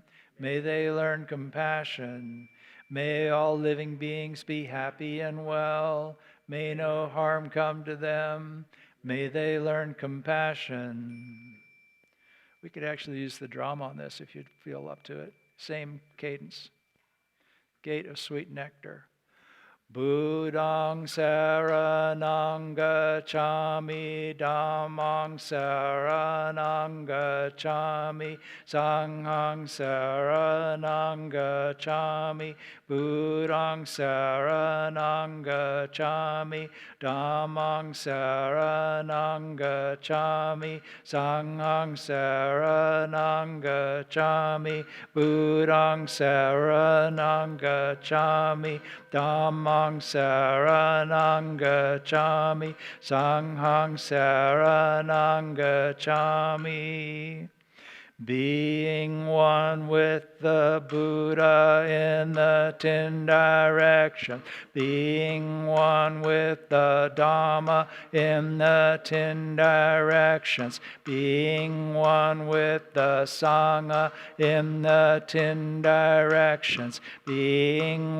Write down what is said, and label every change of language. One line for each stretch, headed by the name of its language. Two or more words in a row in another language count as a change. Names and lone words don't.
English: May they learn compassion. May all living beings be happy and well. May no harm come to them. May they learn compassion. We could actually use the drum on this if you'd feel up to it. Same cadence. Gate of sweet nectar.
Pali: Buddhang saranang gacchami, Dhammang saranang gacchami, Sanghang saranang gacchami, Buddhang saranang gacchami, Dhammang saranang gacchami, Sanghang saranang gacchami, Buddhang saranang gacchami, Dhammang saranang gacchami, Sanghang saranang gacchami.
English: Being one with the Buddha in the 10 directions, being one with the Dharma in the 10 directions, being one with the Sangha in the 10 directions, being